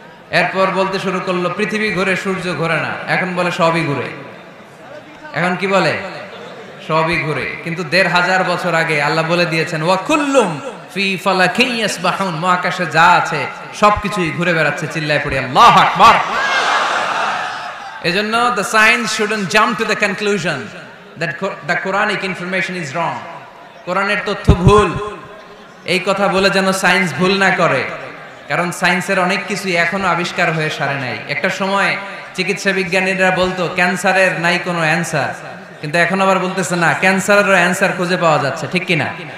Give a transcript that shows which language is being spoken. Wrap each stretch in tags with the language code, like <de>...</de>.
<bn>এরপর বলতে শুরু করলো পৃথিবী ঘোরে, সূর্য ঘোরে না। এখন বলে সবই ঘুরে। এখন কি বলে? সবই ঘুরে। কিন্তু ১৫০০ বছর আগে আল্লাহ বলে দিয়েছেন</bn> <ar>ওয়া কুল্লুম ফি ফালাকিন ইয়াসবাহুন,</ar> <bn>মহাকাশে যা আছে সবকিছুই ঘুরে বেড়াচ্ছে। চিল্লায় পড়ি আল্লাহু আকবার।</bn> <en>এজন্য the science shouldn't jump to the conclusion that the Quranic information is wrong.</en> <bn>কোরআনের তথ্য ভুল, এই কথা বলে যেন সায়েন্স ভুল না করে। কারণ সায়েন্সের অনেক কিছু এখনো আবিষ্কার হয়ে সারে নাই। একটা সময় চিকিৎসা বিজ্ঞানীরা বলতো ক্যান্সারের নাই কোনো অ্যান্সার, কিন্তু এখন আবার বলতেছে না, ক্যান্সারেরও অ্যান্সার খুঁজে পাওয়া যাচ্ছে। ঠিক কিনা?</bn>